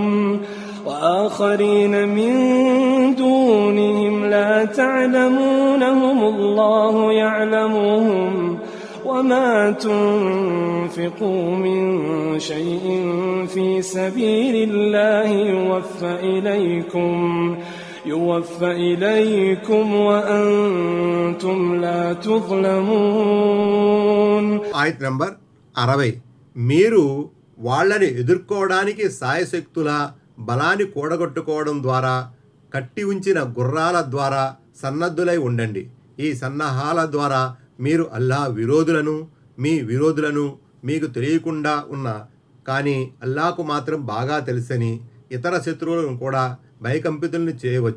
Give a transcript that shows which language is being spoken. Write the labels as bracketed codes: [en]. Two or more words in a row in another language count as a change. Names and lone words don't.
[ar] وآخرين من دونهم لا تعلمونهم الله يعلمهم وما تنفقوا من شيء في سبيل الله يوفى إليكم وأنتم لا تظلمون. [te] ఆయత్ నంబర్ 60. మీరు వాళ్ళని ఎదుర్కోవడానికి సాయశక్తుల బలాన్ని కూడగొట్టుకోవడం ద్వారా కట్టి ఉంచిన గుర్రాల ద్వారా సన్నద్ధులై ఉండండి. ఈ సన్నాహాల ద్వారా మీరు అల్లా విరోధులను, మీ విరోధులను మీకు తెలియకుండా ఉన్న కానీ అల్లాకు మాత్రం బాగా తెలుసని ఇతర శత్రువులను కూడా భయకంపితులను చేయవచ్చు.